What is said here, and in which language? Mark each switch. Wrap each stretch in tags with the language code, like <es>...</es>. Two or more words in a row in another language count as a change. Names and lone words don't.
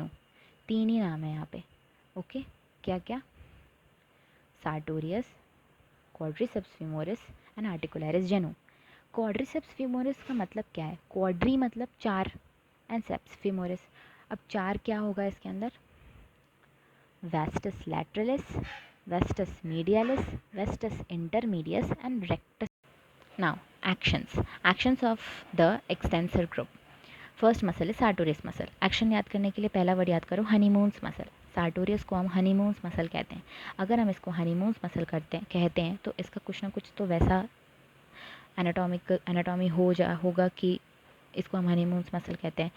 <hi>तीन ही नाम है यहाँ पे। ओके, क्या क्या?</hi> <en>Sartorius, quadriceps femoris and articularis genu. quadriceps femoris</en> <hi>का मतलब क्या है? क्वाड्री मतलब चार, एंड</hi> <en>ceps femoris,</en> <hi>अब चार क्या होगा इसके अंदर?</hi> <en>vastus lateralis, vestus medialis, vestus intermedius and rectus. Now actions of the extensor group. first muscle</en> <hi>है</hi> <en>sartorius muscle.</en> <hi>एक्शन याद करने के लिए पहला वर्ड याद करो,</hi> <en>honeymoon's muscle.</en> <hi>सार्टोरियस को हम</hi> <en>honeymoon's muscle</en> <hi>कहते हैं। अगर हम इसको</hi> <en>honeymoon's muscle</en> <hi>कहते हैं तो इसका कुछ ना कुछ तो वैसा एनाटॉमी होगा कि इसको हम</hi> <en>honeymoon's muscle</en> <hi>कहते हैं।</hi>